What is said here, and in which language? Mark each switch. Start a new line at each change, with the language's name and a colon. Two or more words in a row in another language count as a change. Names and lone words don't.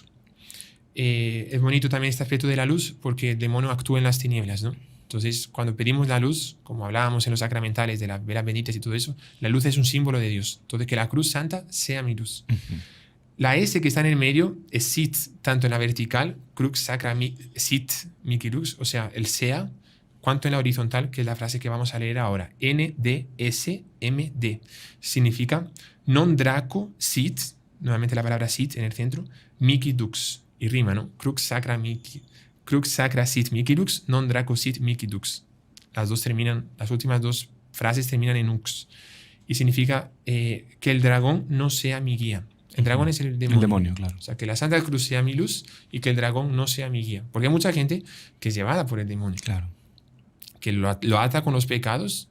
Spanish: Es bonito también este aspecto de la luz, porque el demonio actúa en las tinieblas, ¿no? Entonces, cuando pedimos la luz, como hablábamos en los sacramentales de las velas benditas y todo eso, la luz es un símbolo de Dios. Entonces, que la cruz santa sea mi luz. La S que está en el medio es sit, tanto en la vertical,
Latin: crux sacra sit mihi lux,
Spanish: o sea, el sea, cuanto en la horizontal, que es la frase que vamos a leer ahora. N-D-S-M-D. Significa
Latin: non draco sit,
Spanish: nuevamente la palabra sit en el centro,
Latin: mihi dux.
Spanish: Y rima, ¿no?
Latin: Crux sacra sit mihi lux, non draco sit mihi dux.
Spanish: Las últimas dos frases terminan en ux. Y significa que el dragón no sea mi guía. El dragón es el demonio. El demonio, claro. O sea, que la Santa Cruz sea mi luz y que el dragón no sea mi guía. Porque hay mucha gente que es llevada por el demonio. Claro. Que lo ata con los pecados.